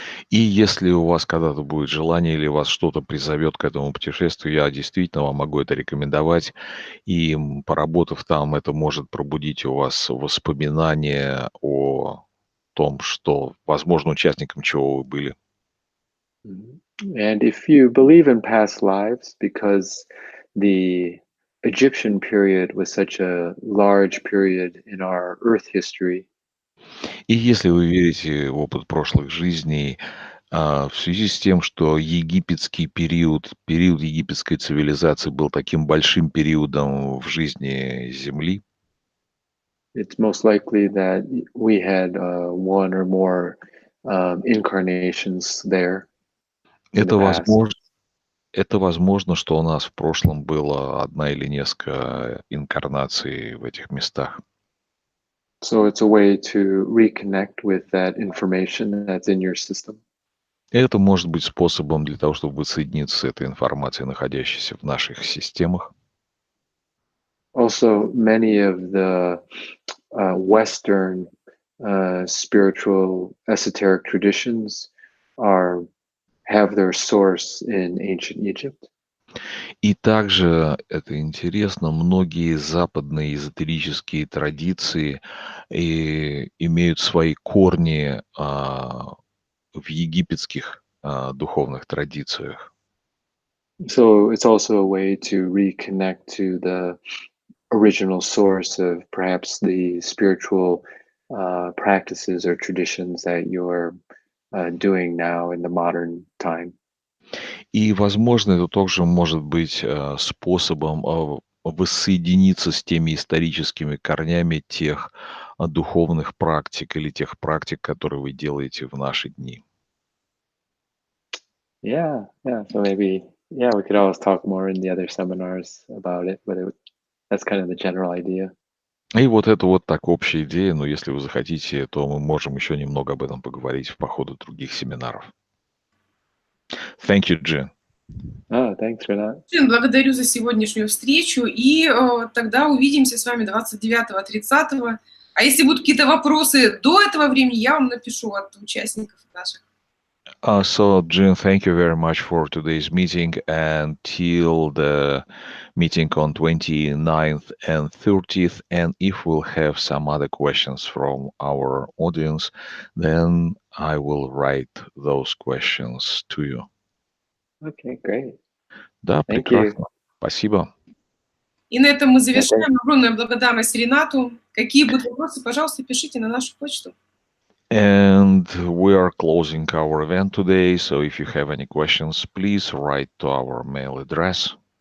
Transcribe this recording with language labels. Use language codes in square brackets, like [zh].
[ru] И если у вас когда-то будет желание или вас что-то призовет к этому путешествию, я действительно вам могу это рекомендовать. И поработав там, это может пробудить у вас воспоминания о том, что, возможно, участником чего вы были. Mhm. [en] And if you believe in past lives, because the Egyptian period was such a large period in our Earth history, [ru] И если вы верите в опыт прошлых жизней, в связи с тем, что египетский период египетской цивилизации был таким большим периодом в жизни Земли, [en] it's most likely that we had one or more incarnations there in the [ru] это [en] past. [ru] возможно, это возможно, что у нас в прошлом было одна или несколько инкарнаций в этих местах. [en] So it's a way to reconnect with that information that's in your system. [ru] Это может быть способом для того, чтобы воссоединиться с этой информацией, находящейся в наших системах. [en] Also, many of the Western spiritual esoteric traditions are have their source in ancient Egypt. [ru] И также, это интересно, многие западные эзотерические традиции имеют свои корни в египетских духовных традициях. [en] So it's also a way to reconnect to the original source of perhaps the spiritual practices or traditions that you're doing now in the modern time. [ru] И, возможно, это тоже может быть способом воссоединиться с теми историческими корнями тех духовных практик или тех практик, которые вы делаете в наши дни. [en] Yeah, yeah. So maybe, yeah, we could always talk more in the other seminars about it, but that's kind of the general idea. [ru] И вот это вот так общая идея, но если вы захотите, то мы можем еще немного об этом поговорить по ходу других семинаров. [en] Thank you, Jin. Oh, thanks for that. [ru] Благодарю за сегодняшнюю встречу, и тогда увидимся с вами 29-30. А если будут какие-то вопросы до этого времени, я вам напишу от участников наших. [en] So, Jin, thank you very much for today's meeting. And till the meeting on 29th and 30th, and if we'll have some other questions from our audience, then I will write those questions to you. Okay, great. [ru] Да, [en] Thank [ru] прекрасно. [en] you. [ru] Спасибо. И на этом мы [en] Yeah, thank- [ru] завершаем. Огромная благодарность Ренату. Какие будут вопросы, пожалуйста, пишите на нашу почту. [en] And we are closing our event today. So if you have any questions, please write to our mail address.